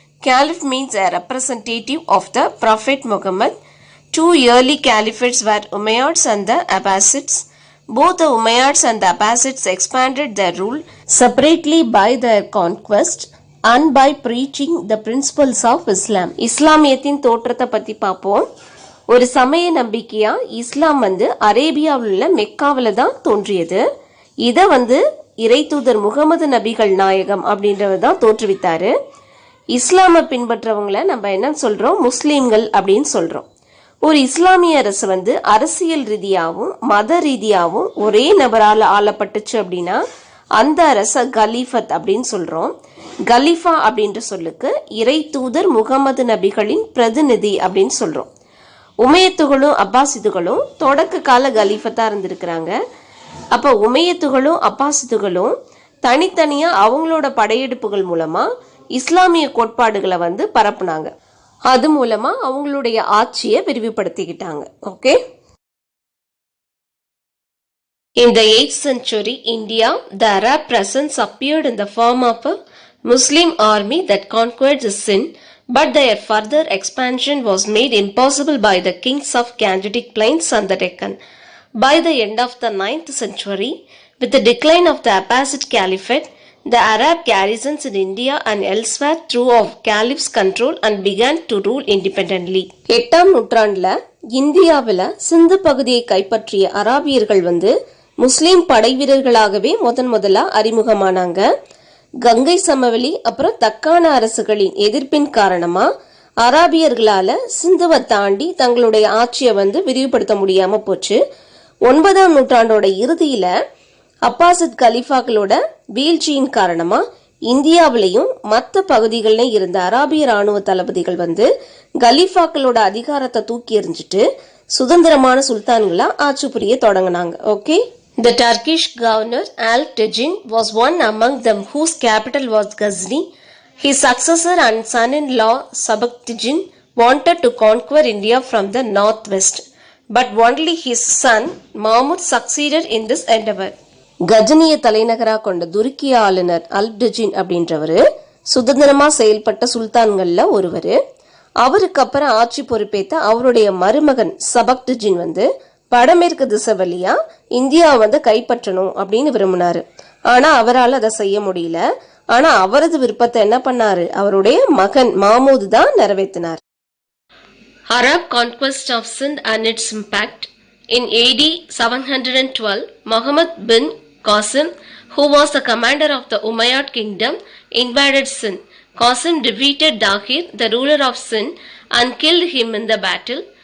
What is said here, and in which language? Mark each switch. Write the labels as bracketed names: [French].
[English] Caliph means a representative of the Prophet Muhammad. Two early caliphates were Umayyads and the Abbasids. Both the Umayyads and the Abbasids expanded their rule separately by their conquest and by preaching the principles of Islam. [Tamil] இஸ்லாமியத்தின் தோற்றத்தை பற்றி பார்ப்போம். ஒரு சமய நம்பிக்கையா இஸ்லாம் அரேபியாவில் உள்ள மெக்காவில் தான் தோன்றியது. இதை இறை தூதர் முகமது நபிகள் நாயகம் அப்படின்றவர் தான் தோற்றுவித்தாரு. இஸ்லாமை பின்பற்றவங்களை நம்ம என்ன சொல்றோம்? முஸ்லீம்கள் அப்படின்னு சொல்றோம். ஒரு இஸ்லாமிய அரசு அரசியல் ரீதியாகவும் மத ரீதியாகவும் ஒரே நபரால் ஆளப்பட்டுச்சு அப்படின்னா அந்த அரச கலீஃபத் அப்படின்னு சொல்றோம். கலீஃபா அப்படின்ற சொல்லுக்கு இறை தூதர் முகமது நபிகளின் பிரதிநிதி அப்படின்னு சொல்றோம். உமையத்துகளும் அப்பாசிதுகளும் தொடக்க கால கலீஃபத்தா இருந்திருக்கிறாங்க. அப்போ உமையத்துகளும் அப்பாசிதுகளும் தனித்தனியா அவங்களோட படையெடுப்புகள் மூலமா இஸ்லாமிய கோட்பாடுகளை பரப்புனாங்க. அது மூலமா அவங்களுடைய ஆட்சியை விரிவுபடுத்திக்கிட்டாங்க. Okay. [English] In the 8th century India, the Arab presence appeared in the form of a Muslim army that conquered the Sind, but their further expansion was made impossible by the kings of Gangetic Plains and the Deccan. By the end of the 9th century, with the decline of the Abbasid Caliphate, the Arab garrisons in India and elsewhere threw off Caliph's control and began to rule independently. [Tamil] 8ஆம் நூற்றாண்டுல இந்தியாவில் சிந்து பகுதியை கைப்பற்றிய அராபியர்கள் முஸ்லிம் படை வீரர்களாகவே முதலா அறிமுகமானாங்க. கங்கை சமவெளி அப்புறம் தக்கான அரசுகளின் எதிர்ப்பின் காரணமா அராபியர்களால சிந்துவை தாண்டி தங்களுடைய ஆட்சியை விரிவுபடுத்த முடியாம போச்சு. 9ஆம் நூற்றாண்டோட இறுதியில அப்பாசித் கலீஃபாக்களோட வீழ்ச்சியின் காரணமா இந்தியாவிலையும் மற்ற பகுதிகளிலும் இருந்த அராபிய ராணுவ தளபதிகள் கலீஃபாக்களோட அதிகாரத்தை தூக்கி எறிஞ்சிட்டு சுதந்திரமான சுல்தான்களா ஆட்சி புரிய தொடங்கினாங்க. Okay. [English] The Turkish governor Alp-Tegin was one among them whose capital was Ghazni. His successor and son-in-law Sabak-Tegin wanted to conquer India from the northwest, but only his son Mahmud succeeded in this endeavor. [Tamil] கஜனிய தலைநகராக கொண்ட துருக்கிய ஆளுநர் அல்ப்டெஜின் அப்படின்றவர் சுதந்திரமா செயல்பட்ட சுல்தான்கள்ல ஒருவர். அவருக்கு அப்புறம் ஆட்சி பொறுப்பேற்ற அவருடைய மருமகன் சபக்டஜின் வடமேற்கு திசை வழியா இந்தியாவை கைப்பற்றணும் அப்படின்னு விரும்பினாரு. ஆனா அவரால் அதை செய்ய முடியல. ஆனா அவரது விருப்பத்தை என்ன பண்ணாரு? அவருடைய மகன் மாமூத் தான் நிறைவேற்றினார். [English] Arab conquest of Sindh and its impact. In AD 712, Muhammad bin Qasim, who was the commander of the Umayyad kingdom, invaded Sindh. Qasim defeated Dahir, the ruler of Sindh, and killed him in the battle.